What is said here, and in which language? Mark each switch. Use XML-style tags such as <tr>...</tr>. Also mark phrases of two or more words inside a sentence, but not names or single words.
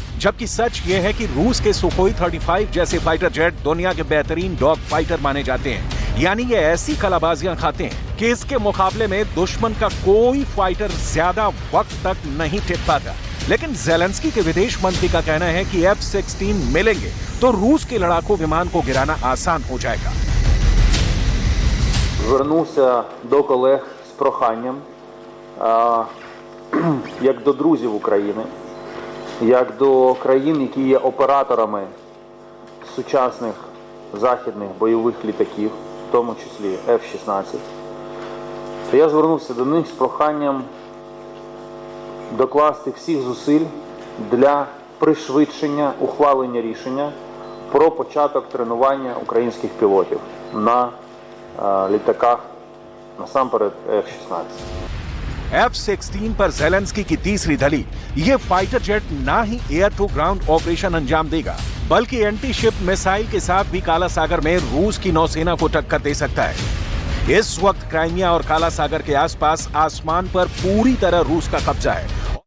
<hi>जबकि सच ये है कि रूस के सुखोई 35 जैसे</hi> <en>fighter jet</en> <hi>दुनिया के बेहतरीन</hi> <en>dog fighter</en> <hi>माने जाते हैं, यानी ये ऐसी कलाबाजियां खाते हैं कि इसके मुकाबले में दुश्मन का कोई फाइटर ज्यादा वक्त तक नहीं टिक पाता। लेकिन ज़ेलेंस्की के विदेश मंत्री का कहना है कि F-16 मिलेंगे तो रूस के लड़ाकू विमान को गिराना आसान हो जाएगा।</hi> <uk>Звернувся до колег з проханням, як до друзів України, як до країн, які є операторами сучасних західних бойових літаків, в тому числі F-16, то я звернувся до них з проханням докласти всіх зусиль для пришвидшення ухвалення рішення про початок тренування українських пілотів на літаках, насамперед F-16.</uk> <hi>F-16 पर ज़ेलेंस्की की तीसरी दलील, ये</hi> <en>fighter jet</en> <hi>ना ही</hi> <en>air to ground operation</en> <hi>अंजाम देगा, बल्कि</hi> <en>anti ship missile</en> <hi>के साथ भी काला सागर में रूस की नौसेना को टक्कर दे सकता है। इस वक्त क्राइमिया और काला सागर के आसपास आसमान पर पूरी तरह रूस का कब्जा है</hi>